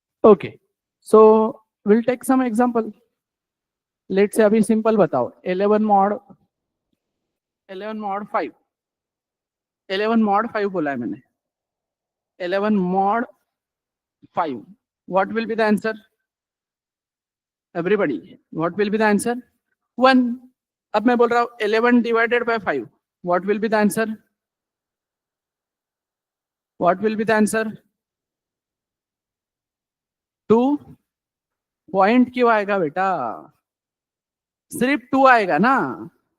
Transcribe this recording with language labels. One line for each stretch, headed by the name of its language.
English: Okay. So will take some example. Let say
Hindi: अभी simple बताओ. 11 मॉड 5, 11 मॉड 5 बोला है मैंने. 11 mod
English: 5. What will be the answer? Everybody, what will be the answer? 1.
Hindi: अब मैं बोल रहा हूं 11
English: divided by 5. What will be the answer? What will be the answer?
Hindi: 2. Point क्यों आएगा बेटा? सिर्फ 2 आएगा ना.